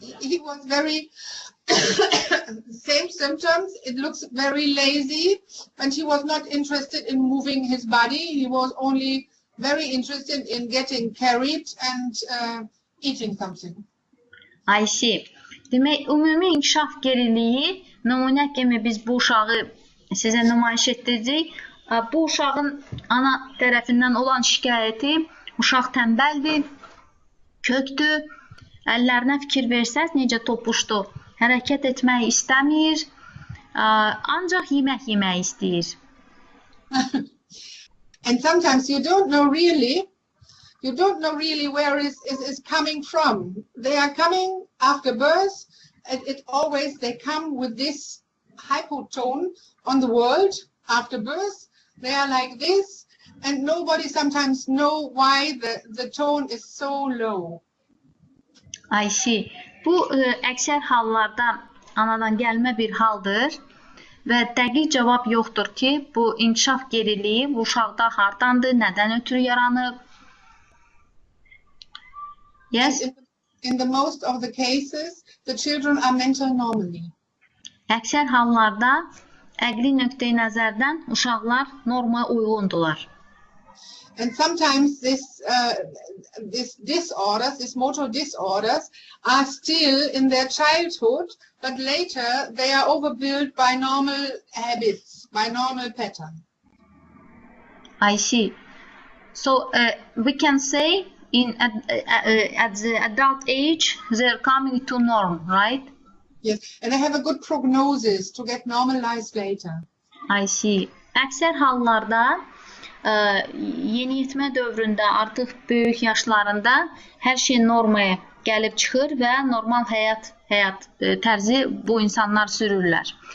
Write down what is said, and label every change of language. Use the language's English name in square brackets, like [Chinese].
[English] He was very same symptoms. It looks very lazy, and he was not interested in moving his body. He was only very interested in getting carried and eating something. I see. [Azerbaijani] Demək, ümumi inkişaf geriliyi nümunə kimi biz bu uşağı sizə nümayiş etdirəcəyik. Bu uşağın ana tərəfindən olan şikayəti, uşaq tənbəldir, kökdür, əllərinə fikir versəz necə topuşdu, hərəkət etmək istəmir, ancaq yemək yemək istəyir. [English] And sometimes you don't know really where is coming from. They are coming after birth, and they come with this hypotone on the world after birth. They are like this, and nobody sometimes know why the tone is so low. I see. [Azerbaijani] Bu əksər hallarda anadan gəlmə bir haldır və dəqiq cavab yoxdur ki, bu inkişaf geriliyi bu uşaqda hardandır, nədən ötürü yaranıb? [English] Yes? In the most of the cases, the children are mental normally. [Azerbaijani] Əksər hallarda əqli nöqteyi nəzərdən uşaqlar normaya uyğundular. [English] And sometimes these motor disorders are still in their childhood, but later they are overbuilt by normal habits, by normal pattern. I see. So we can say at the adult age they're coming to norm, right? Yes, and they have a good prognosis to get normalized later. I see. [Azerbaijani] Əksər hallarda yeniyetmə dövründə, artıq böyük yaşlarında hər şey normaya gəlib çıxır və normal həyat tərzi bu insanlar sürürlər.